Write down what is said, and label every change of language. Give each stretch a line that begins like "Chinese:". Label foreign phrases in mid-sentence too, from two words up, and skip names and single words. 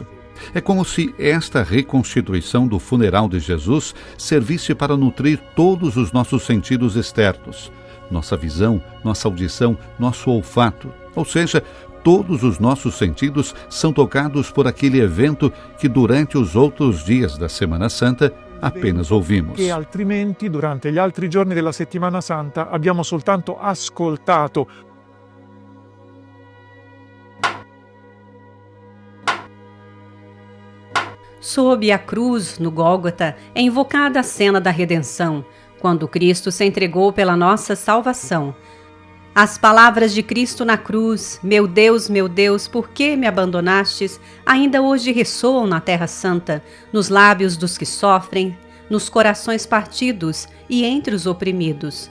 Portuguese: É como se esta reconstituição do funeral de Jesus servisse para nutrir todos os nossos sentidos externos, nossa visão, nossa audição, nosso olfato, ou seja, todos os nossos sentidos são tocados por aquele evento que durante os outros dias da Semana Santa apenas ouvimos.
Italian: Che altrimenti durante gli altri giorni della Settimana Santa abbiamo soltanto ascoltato.
Portuguese: Sob a cruz, no Gólgota, é invocada a cena da redenção, quando Cristo se entregou pela nossa salvação. As palavras de Cristo na cruz, meu Deus, por que me abandonastes?", ainda hoje ressoam na Terra Santa, nos lábios dos que sofrem, nos corações partidos e entre os oprimidos.